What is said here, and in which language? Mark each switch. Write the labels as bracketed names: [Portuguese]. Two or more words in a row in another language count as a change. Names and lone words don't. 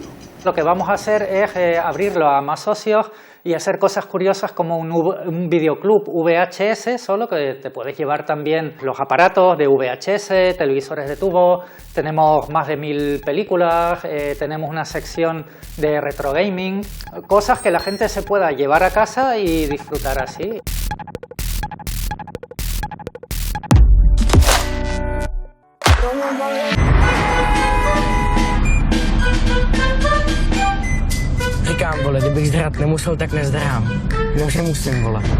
[Spanish] Lo que vamos a hacer es abrirlo a más socios y hacer cosas curiosas como un videoclub VHS, solo que te puedes llevar también los aparatos de VHS, televisores de tubo, tenemos más de 1000 películas, tenemos una sección de [English] retro gaming, [Spanish] cosas que la gente se pueda llevar a casa y disfrutar así. [Czech] Říkám, vole, kdybych zdrat nemusel, tak nezdrám. Jinak nemusím, vole.